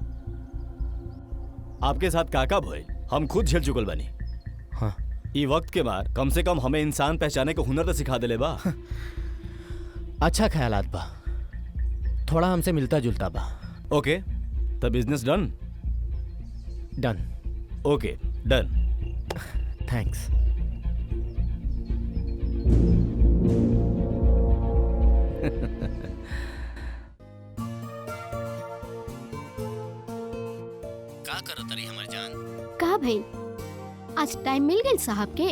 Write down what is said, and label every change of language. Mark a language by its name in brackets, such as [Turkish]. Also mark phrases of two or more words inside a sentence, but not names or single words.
[Bhojpuri] आपके साथ काका भइल हम खुद झेल चुकल बनी। हाँ। ई वक्त के बाद कम से कम हमें इंसान पहचाने को हुनर तो सिखा देले बा। अच्छा ख्यालात बा, थोड़ा हमसे मिलता जुलता बा। [English] ओके, तो business done. डन। OK, done. थैंक्स। [Bhojpuri] का करत रही हमर जान? का भाई आज टाइम मिल गई साहब के?